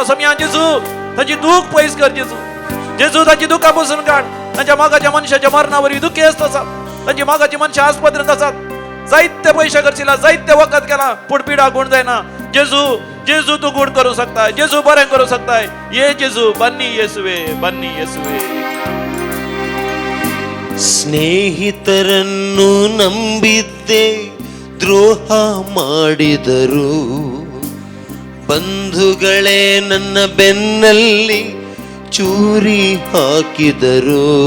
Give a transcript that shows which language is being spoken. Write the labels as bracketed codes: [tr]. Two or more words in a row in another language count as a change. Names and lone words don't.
[kok] समी जेजू तांची दूख पयस कर. जेजू जेजू तांची दुखां पसून काड. तांच्या मोगाच्या मनशाच्या मरणावरवी दुखी आसतात. तांची मोगाची मनशां आस्पत्रेंत आसात. जायते पयशे खर्चिला, जायते वखद केला, पूण पिडा गुण जायना. जेजू जेजू तूं गुण करूं शकताय. जेजू बरें करूं शकताय. ये जेजू, [kn] ಬನ್ನಿ ಯೇಸುವೆ, ಬನ್ನಿ ಯೇಸುವೆ. ಸ್ನೇಹಿತರನ್ನು ನಂಬಿದ್ದೆ, ದ್ರೋಹ ಮಾಡಿದರು. ಬಂಧುಗಳೇ ನನ್ನ ಬೆನ್ನಲ್ಲಿ ಚೂರಿ ಹಾಕಿದರು.